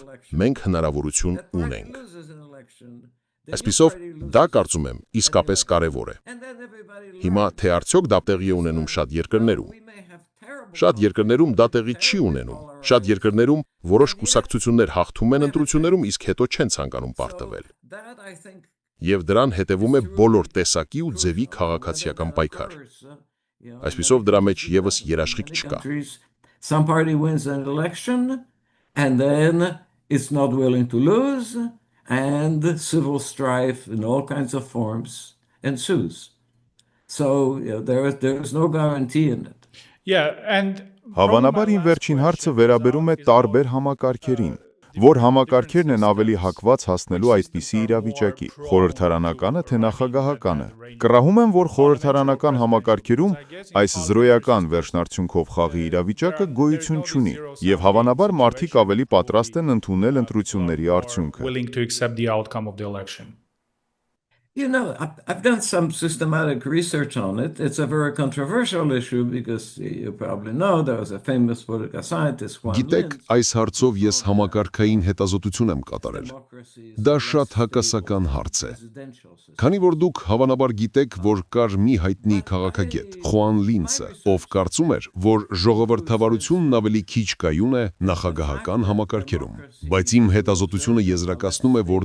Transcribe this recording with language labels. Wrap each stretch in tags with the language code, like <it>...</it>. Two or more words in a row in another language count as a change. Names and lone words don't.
<hy>մենք հնարավորություն ունենք։ Այսպիսով, դա կարծում եմ իսկապես կարևոր է։ Հիմա թե արդյոք դա տեղի է ունենում շատ երկրներում։ Շատ երկրներում դա տեղի չի ունենում։ Շատ երկրներում որոշ կուսակցություններ հաղթում են ընտրություններում, իսկ հետո չեն ցանկանում պարտվել։ Եվ դրան հետևում է բոլոր տեսակի ու ձևի քաղաքացիական պայքար։ Այսպիսով դրա մեջ եւս երաշխիք չկա։</hy> <en>Some party wins an election and then it's not willing to lose. and civil strife in all kinds of forms ensues. So there is no guarantee in it. Yeah, and</en> <hy>Հավանաբար իմ վերջին հարցը վերաբերում է տարբեր համակարգերին, որ համակարգերն են ավելի հակված հասնելու այդպիսի իրավիճակի, խորհրդարանականը թե նախագահականը։ Կռահում եմ, որ խորհրդարանական համակարգերում այս զրոյական վերջնարդյունքով խաղի իրավիճակը գոյություն չունի, եւ հավանաբար մարդիկ ավելի պատրաստ են ընդունել ընտրությունների արդյունքը։</hy> <en>willing to accept the outcome of the election. You know, I've done some systematic research on it. It's a very controversial issue because you probably know there was a famous political scientist, Juan</en> <hy>Գիտեք, Lins. այս հարցով ես համակարգային հետազոտություն եմ կատարել։ Դա շատ հակասական հարց է։ Քանի որ դուք հավանաբար գիտեք, որ կար մի հայտնի քաղաքագետ, Խուան Լինսը, ով կարծում էր, որ ժողովրդավարությունն ավելի քիչ կայուն է նախագահական համակարգերում։ Բայց իմ հետազոտությունը եզրակացնում է, որ</hy>